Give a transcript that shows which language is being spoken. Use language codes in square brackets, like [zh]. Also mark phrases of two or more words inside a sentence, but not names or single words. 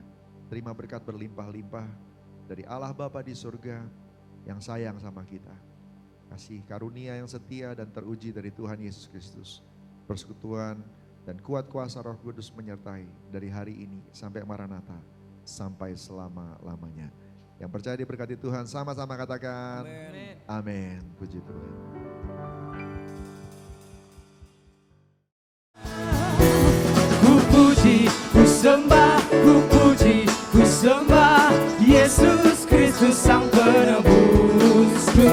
[id] Terima berkat berlimpah-limpah dari Allah Bapa di surga yang sayang sama kita. Kasih karunia yang setia dan teruji dari Tuhan Yesus Kristus. Persekutuan dan kuat kuasa Roh Kudus menyertai dari hari ini sampai Maranatha, sampai selama-lamanya. Yang percaya diberkati Tuhan sama-sama katakan amin. Puji Tuhan. Ku puji, ku sembah, ku puji, ku sembah Yesus Kristus Sang Penebusku.